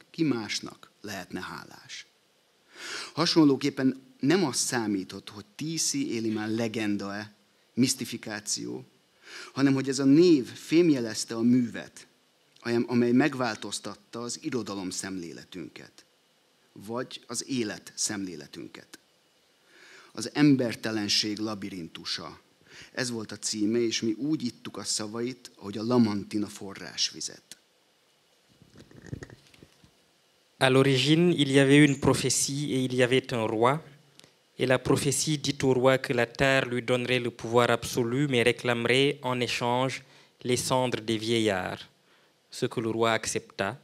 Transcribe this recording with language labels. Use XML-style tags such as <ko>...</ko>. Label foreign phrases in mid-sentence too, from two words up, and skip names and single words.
<hu>Ki másnak lehetne hálás? Hasonlóképpen nem az számított, hogy Tiszi Élimán legenda-e, misztifikáció, hanem hogy ez a név fémjelezte a művet, amely megváltoztatta az irodalom szemléletünket, vagy az élet szemléletünket. Az embertelenség labirintusa. Ez volt a címe, és mi úgy ittuk a szavait, ahogy a Lamantina forrásvizet.</hu> <fr>À l'origine, il y avait une prophétie et il y avait un roi. Et la prophétie dit au roi que la terre lui donnerait le pouvoir absolu, mais réclamerait en échange les cendres des vieillards. Ce que le roi accepta.</fr>